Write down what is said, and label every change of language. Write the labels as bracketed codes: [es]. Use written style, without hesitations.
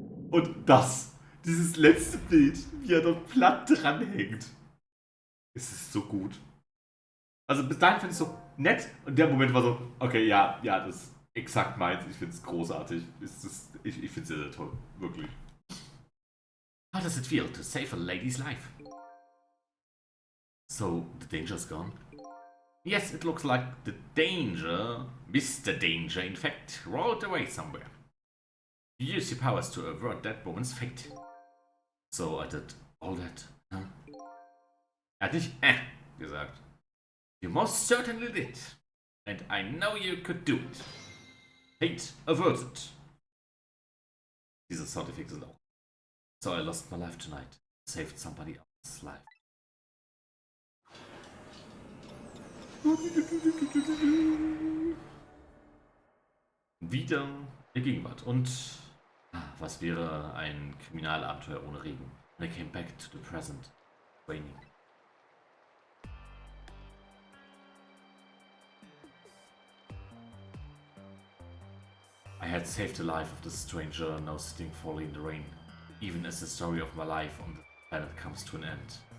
[de] Und das, dieses letzte Bild, wie er dort platt dranhängt. Es ist so gut. Also bis dahin fand ich es so nett und der Moment war so, okay, ja, das ist exakt meins. Ich finde es großartig. Ich finde es sehr, sehr toll. Wirklich. [en] How does it feel to save a lady's life? So, the danger's gone? Yes, it looks like the danger, Mr. Danger, in fact, rolled away somewhere. You use your powers to avert that woman's fate. So I did all that, huh? [de] Er hat nicht gesagt. [en] You most certainly did. And I know you could do it. Fate averted. [de] Diese Soundeffekte sind auch. [en] So I lost my life tonight. Saved somebody else's life. [de] Wieder in der Gegenwart. Und was wäre ein Kriminalabenteuer ohne Regen? [en] And I came back to the present. Raining. I had saved the life of the stranger now sitting fully in the rain, even as the story of my life on the planet comes to an end.